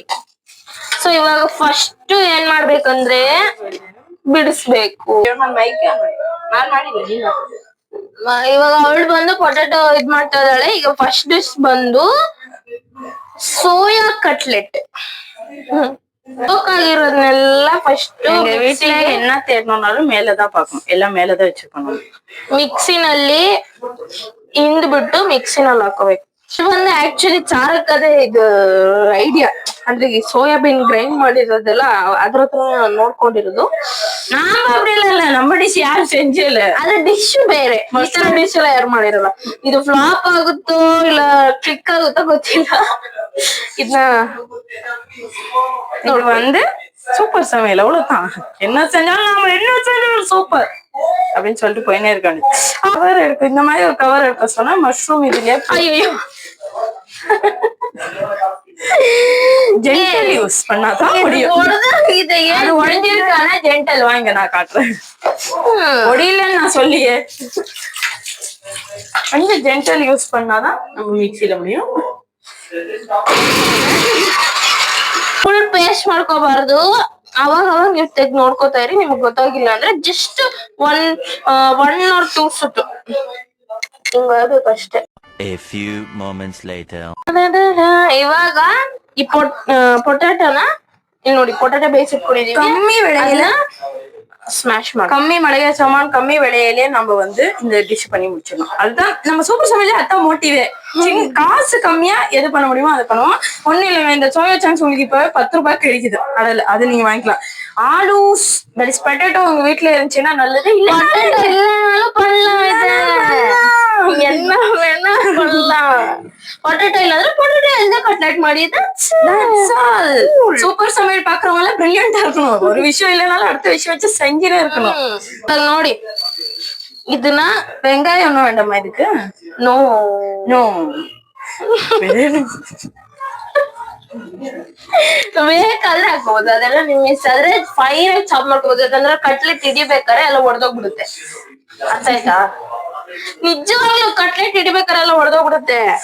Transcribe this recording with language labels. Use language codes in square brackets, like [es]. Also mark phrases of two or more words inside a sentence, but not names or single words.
[kn] ಸೊ ಇವಾಗ ಫಸ್ಟ್ ಏನ್ ಮಾಡ್ಬೇಕಂದ್ರೆ ಬಿಡಿಸ್ಬೇಕು. ಇವಾಗ ಅವಳು ಬಂದು ಪೊಟೆಟೊ ಇದ್ ಮಾಡ್ತಾ ಇದ್ದಾಳೆ. ಈಗ [en] first dish [kn] ಬಂದು [en] soya cutlet. [kn] ಆಗಿರೋದನ್ನೆಲ್ಲ ಫಸ್ಟ್ [ta] வீட்டுல என்ன தேடணும்னாலும் மேலதான் பாக்கணும், எல்லாம் மேலதான் வச்சுக்கணும். [kn] ಮಿಕ್ಸಿನಲ್ಲಿ ಹಿಂಡ್ಬಿಟ್ಟು ಮಿಕ್ಸಿನಲ್ಲಿ ಹಾಕೋಬೇಕು. ಬಂದು ಆಕ್ಚುಲಿ ಚಾರಕ್ಕದೇ ಇದು ಐಡಿಯಾ. ಅಂದ್ರೆ ಈ ಸೋಯಾಬೀನ್ ಗ್ರೈಂಡ್ ಮಾಡಿರೋದೆಲ್ಲ ಅದ್ರ ಹತ್ರ ನೋಡ್ಕೊಂಡಿರೋದು. [ta] இல்ல நம்ம டிஷ் யாரும் செஞ்சல. [kn] ಅದ್ರ ಡಿಶ್ ಬೇರೆ, ಮಸಾಲ ಡಿಶ್ ಎಲ್ಲ ಯಾರು ಮಾಡಿರಲ್ಲ. ಇದು ಫ್ಲಾಪ್ ಆಗುತ್ತೋ ಇಲ್ಲ ಕ್ಲಿಕ್ ಆಗುತ್ತೋ ಗೊತ್ತಿಲ್ಲ. ಇದನ್ನ [ta] இது வந்து சூப்பர் சமையல், அவ்வளவுதான். என்ன செஞ்சாலும் நாம என்ன செஞ்சாலும் சூப்பர். அப்படின்னு சொல்லிட்டு போயினே இருக்காங்க. கவர் எடுக்க இந்த மாதிரி ஒரு கவர் எடுக்க சொன்னா மஷ்ரூம் இதுலயே ஐயோ [en] gentle use [ta] பண்ணாதான் முடியும். இதை அது உடஞ்சிருக்கான ஜென்டல் வாங்க நான் காட்டுறேன். ஒடியிலன்னு நான் சொல்லியே கொஞ்சம் [en] gentle use [ta] பண்ணாதான் நம்ம மிக்சியில முடியும். [en] full paste [kn] ಮಾಡ್ಕೋಬಾರ್ದು. ಅವಾಗ ನೀವು ನೋಡ್ಕೋತಾ ಇರಿ. ನಿಮ್ಗೆ ಗೊತ್ತಾಗಿಲ್ಲ ಅಂದ್ರೆ [en] just one or two [kn] ಸುತ್ತು ಹಿಂಗಾಗಬೇಕಷ್ಟೇ. [en] A few moments later. [kn] ಇವಾಗ ಈ ಪೊಟ್ಯಾಟೋನ ನೋಡಿ, ಪೊಟ್ಯಾಟೋ ಬೇಯಿಸಿಟ್ಕೊಂಡಿದೀವಿ. [ta] கம்மி விலையில [kn] ஸ்மாஷ் ಮಾಡಿ [ta] கம்மி மளிகை சாமான் கம்மி விலையிலே நம்ம வந்து இந்த டிஷ் பண்ணி முடிச்சிடணும். அதுதான் நம்ம சூப்பர் சமையல அதான் மோட்டிவே. காசு கம்மியா எது பண்ண முடியுமோ அதை பண்ணுவோம். ஒண்ணு இல்லைங்க, இந்த சோயா சாங்ஸ் உங்களுக்கு இப்ப 10 ரூபாய்க்கு கிடைக்குது கடல, அது நீங்க வாங்கிக்கலாம். ஆலூஸ் [en] that is potato [ta] உங்க வீட்டுல இருந்துச்சுன்னா நல்லது. இல்ல இல்லனாலும் பண்ணலாம். என்ன வேணா பண்ணலாம். பொட்டேட்டோ இல்லாத பொட்டேட்டோ எந்த கட்லெட் ಮಾಡಿ சூப்பர் சமையல் பாக்குறவங்க எல்லாம் பிரில்லியண்டா இருக்கணும். ஒரு விஷயம் இல்லைனாலும் அடுத்த விஷயம் வச்சு செஞ்சுனே இருக்கணும். [kn] ನೋಡಿ ಇದನ್ನ [ta] வெங்காயம் ஒண்ணும் வேண்டாமா இதுக்கு? [kn] ನೋ [ta] நோ [kn] ಬೇಕಾದ್ರೆ ಹಾಕ್ಬಹುದು. ಅದೆಲ್ಲ ನಿಮ್ ಮಿಸ್ ಆದ್ರೆ ಫೈನ್ ಆಗಿ ಚಾಪ್ ಮಾಡ್ಕೋಬಹುದು. ಯಾಕಂದ್ರೆ ಕಟ್ಲೆಟ್ ಹಿಡಿಬೇಕಾರೆ ಎಲ್ಲ ಒಡೆದೋಗ್ಬಿಡುತ್ತೆ. ಅರ್ಥ ಆಯ್ತಾ? ನಿಜವಾಗ್ಲೂ ಕಟ್ಲೆಟ್ ಹಿಡಿಬೇಕಾರೆ ಎಲ್ಲ ಒಡೆದೋಗ್ಬಿಡುತ್ತೆ.